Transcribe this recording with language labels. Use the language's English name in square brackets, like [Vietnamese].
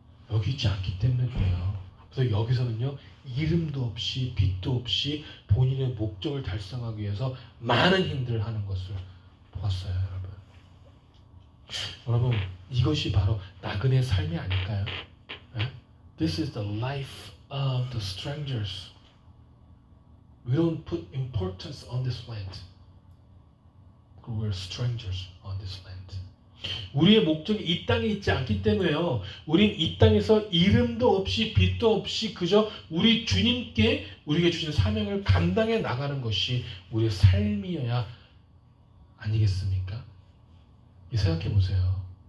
[Korean] 여기 있지 않기 때문에 그래요. 그래서 여기서는요, 이름도 없이 빚도 없이 본인의 목적을 달성하기 위해서 많은 힘들을 하는 것을 보았어요, 여러분. 여러분, 이것이 바로 나그네의 삶이 아닐까요? 네? [English] This is the life of the strangers. We don't put importance on this land. We're strangers on this land. [Korean] 우리의 목적이 이 땅에 있지 않기 때문에요. 우린 이 땅에서 이름도 없이 빚도 없이 그저 우리 주님께 우리에게 주신 사명을 감당해 나가는 것이 우리의 삶이어야 아니겠습니까? 생각해 보세요.